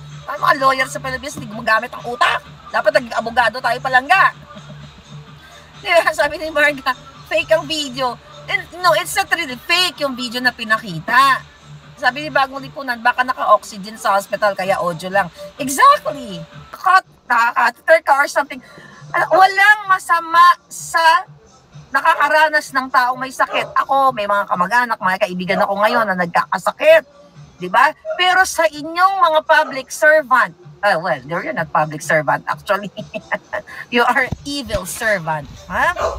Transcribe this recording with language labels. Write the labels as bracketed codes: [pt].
[tl] Ang mga lawyer sa Pilipinas, hindi gumagamit ang utak. Dapat nag-abogado tayo palangga. Diba? Sabi ni Marga, fake ang video. [en] And, no, it's not really fake [tl] yung video na pinakita. Sabi ni Bagong Lipunan, baka naka-oxygen sa hospital, kaya audio lang. Exactly. Catheter ka [en] or something. [tl] Walang masama sa nakakaranas ng taong may sakit. Ako, may mga kamag-anak, mga kaibigan ako ngayon na nagkakasakit. Diba? Pero sa inyong mga public servant, [en] well, you're not public servant actually. You are evil servant. Ha?